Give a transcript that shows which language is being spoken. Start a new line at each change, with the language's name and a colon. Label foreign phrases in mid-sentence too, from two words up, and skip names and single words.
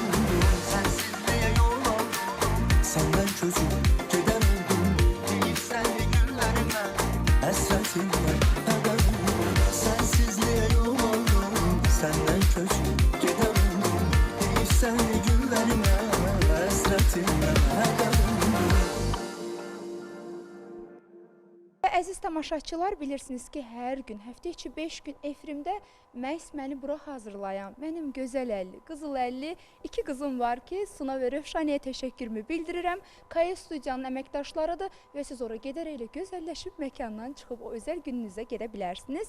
Turkish: Sensizliğe yol aldım, senden çözüp giden oldum. Değilsen günlerime hasretinden haberim. Sensizliğe yol aldım, senden çözüp giden oldum. Değilsen günlerime hasretinden haberim.
Azerbaijani: Və əziz tamaşaçılar, bilirsiniz ki, hər gün, həftə içi 5 gün efrimdə məhz məni bura hazırlayan mənim gözəl əlli, qızıl əlli 2 qızım var ki, Suna və Rövşaniyə təşəkkürümü bildirirəm. Kaya studiyanın əməkdaşlarıdır və siz ora gedərək elə gözəlləşib məkandan çıxıb o özəl gününüzə gedə bilərsiniz.